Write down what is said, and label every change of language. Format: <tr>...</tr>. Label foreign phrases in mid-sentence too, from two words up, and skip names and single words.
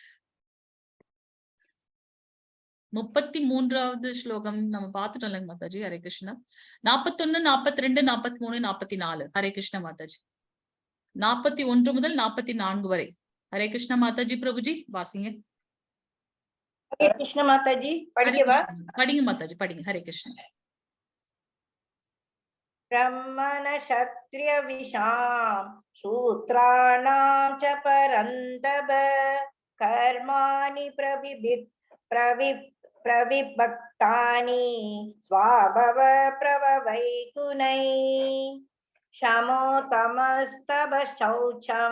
<ta>33வது ஸ்லோகம் நம்ம பார்த்துட்டோம் இல்லைங்க மாதாஜி. ஹரே கிருஷ்ணா. 41, 42, 43, 44. ஹரே கிருஷ்ண மாதாஜி. 41 முதல் 44 வரை. ஹரே கிருஷ்ண மாதாஜி. பிரபுஜி வாசிங்க.</ta> <hi>हरे कृष्ण माता जी हरे</hi> <ta>படிக்கவா? कृष्ण படிங்க மாதாஜி படிங்க. ஹரே கிருஷ்ண.</ta> <sa>ब्रह्मण क्षत्रिय विशाम शूद्राणां च परन्तप कर्माणि प्रविभक्तानि स्वाभव प्रभवै गुणैः शमो तमस्तव शौचं</sa>